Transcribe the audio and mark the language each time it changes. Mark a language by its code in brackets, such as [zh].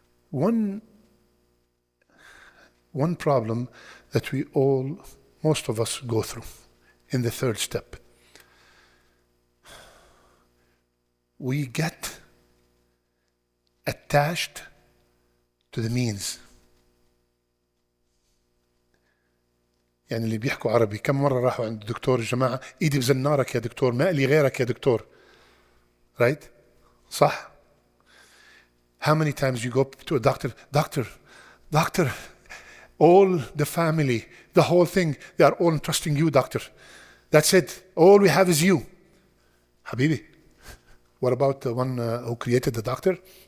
[en] One problem that most of us go through in the 3rd step. We get attached to the means. [ar] يعني اللي بيحكوا عربي كم مرة راحوا عند الدكتور الجماعة ايدي بزنارك يا دكتور ما لي غيرك يا دكتور. [en] Right? [ar] صح? [en] How many times you go to a doctor, all the family, the whole thing, they are all trusting you, doctor. That's it. All we have is you. Habibi, what about the one who created the doctor?